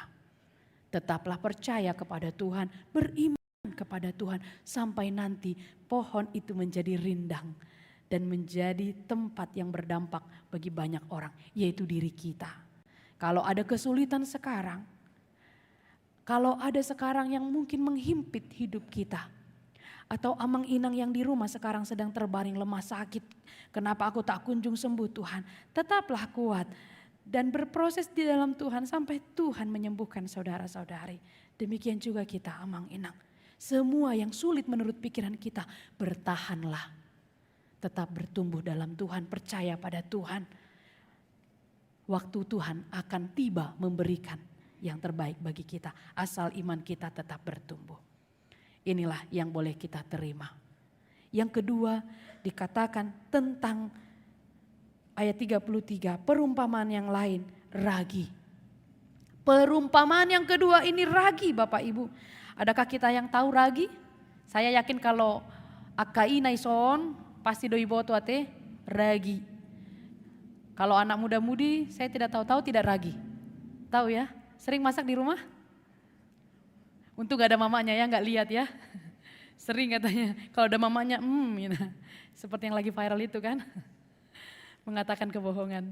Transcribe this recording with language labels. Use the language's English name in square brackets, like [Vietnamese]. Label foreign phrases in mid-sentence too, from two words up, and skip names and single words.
[Indonesian] Tetaplah percaya kepada Tuhan, beriman kepada Tuhan sampai nanti pohon itu menjadi rindang dan menjadi tempat yang berdampak bagi banyak orang, yaitu diri kita. Kalau ada kesulitan sekarang, kalau ada sekarang yang mungkin menghimpit hidup kita, Atau [Batak Toba] amang inang [Indonesian] yang di rumah sekarang sedang terbaring lemah sakit. Kenapa aku tak kunjung sembuh Tuhan? Tetaplah kuat dan berproses di dalam Tuhan sampai Tuhan menyembuhkan saudara-saudari. Demikian juga kita [Batak Toba] amang inang. [Indonesian] Semua yang sulit menurut pikiran kita, bertahanlah. Tetap bertumbuh dalam Tuhan, percaya pada Tuhan. Waktu Tuhan akan tiba memberikan yang terbaik bagi kita. Asal iman kita tetap bertumbuh. Inilah yang boleh kita terima. Yang kedua dikatakan tentang ayat 33, perumpamaan yang lain, ragi. Perumpamaan yang kedua ini ragi Bapak Ibu. Adakah kita yang tahu ragi? Saya yakin kalau [Batak Toba] akai naison [Indonesian] pasti [Batak Toba] doi boto ate [Indonesian] ragi. Kalau anak muda-mudi saya tidak tahu tidak ragi. Tahu ya? Sering masak di rumah? Untung gak ada mamanya ya, gak lihat ya. Sering katanya, kalau ada mamanya, gitu. Seperti yang lagi viral itu kan. Mengatakan kebohongan.